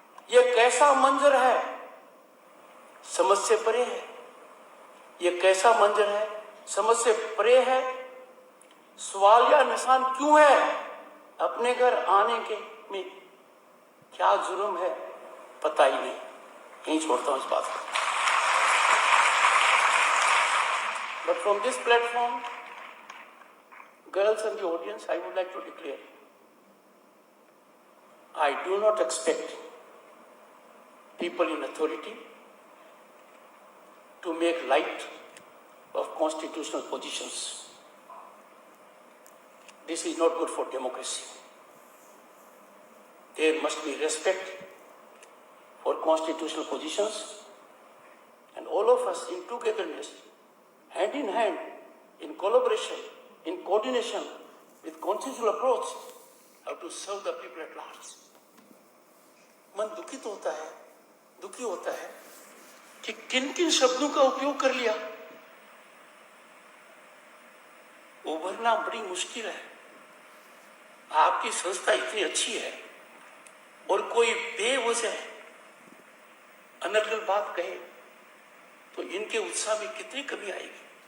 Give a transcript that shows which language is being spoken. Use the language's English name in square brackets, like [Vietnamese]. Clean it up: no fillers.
[Hindi] यह कैसा मंजर है समझ से परे है, यह कैसा मंजर है समझ से परे है। सवाल या निशान क्यों है अपने घर आने के में, क्या जुर्म है पता ही नहीं। यहीं छोड़ता हूं इस बात को। [English] But from this platform, girls and the audience, I would like to declare, I do not expect people in authority to make light of constitutional positions. This is not good for democracy. There must be respect for constitutional positions, and all of us in togetherness, hand in hand, in collaboration, in coordination, with consensual approach, have to serve the people at large. [Hindi] मन दुखित होता है, दुखी होता है कि किन किन शब्दों का उपयोग कर लिया। उभरना बड़ी मुश्किल है। आपकी संस्था इतनी अच्छी है और कोई बेवजह अनर्गल बात कहे तो इनके उत्साह में कितनी कमी आएगी।